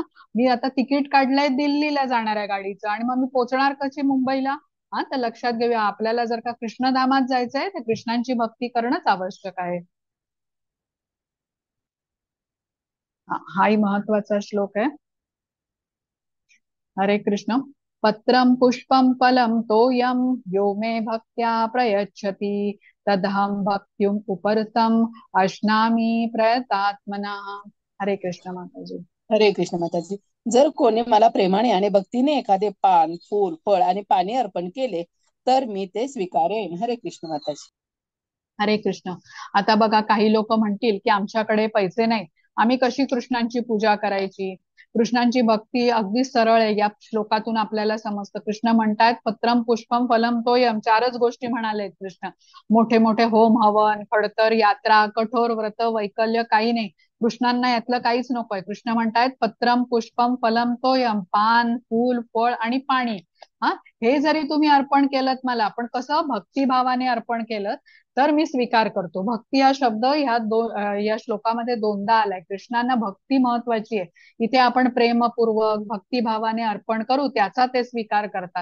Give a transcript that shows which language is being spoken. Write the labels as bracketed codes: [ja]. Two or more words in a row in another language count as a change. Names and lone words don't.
[mr] मी आता तिकीट काढलंय दिल्लीला जाणाऱ्या गाडीचं आणि मग मी पोहोचणार कशी मुंबईला? हा, तर लक्षात घेऊया, आपल्याला जर का कृष्णधामात जायचंय तर कृष्णांची भक्ती करणंच आवश्यक आहे. हाही महत्वाचा श्लोक आहे. हरे कृष्ण. [sa] पत्रं पुष्पं फलं तोयं यो मे भक्त्या प्रयच्छति तदहं भक्त्युम उपरतम अश्नामी प्रयतात्मना. [mr] हरे कृष्ण माताजी. हरे कृष्ण माताजी. जर कोणी मला प्रेमाने आणि भक्तीने एखादे पान, फूल, फळ आणि पाणी अर्पण केले तर मी ते स्वीकारेन. हरे कृष्ण माताजी. हरे कृष्ण. आता बघा काही लोक म्हणतील की आमच्याकडे पैसे नाही, आम्ही कशी कृष्णांची पूजा करायची? कृष्णांची भक्ती अगदी सरळ आहे. या श्लोकातून आपल्याला समजतं. कृष्ण म्हणतात [sa] पत्रम पुष्पम फलम तोयम, [mr] चारच गोष्टी म्हणाले कृष्ण. मोठे मोठे होम हवन, खडतर यात्रा, कठोर व्रत, वैकल्य काही नाही. कृष्णांना यातलं काहीच नकोय. कृष्ण म्हणतायत [sa] पत्रम पुष्पम फलम तोयम, [mr] पान, फूल, फळ आणि पाणी. हा, हे जरी तुम्ही अर्पण केलं मला, पण कसं भक्तिभावाने अर्पण केलं तर मी स्वीकार करतो. भक्ती हा शब्द या श्लोकामध्ये दोनदा आलाय. कृष्णांना भक्ती महत्वाची आहे. इथे आपण प्रेमपूर्वक भक्तिभावाने अर्पण करू त्याचा ते स्वीकार करतात.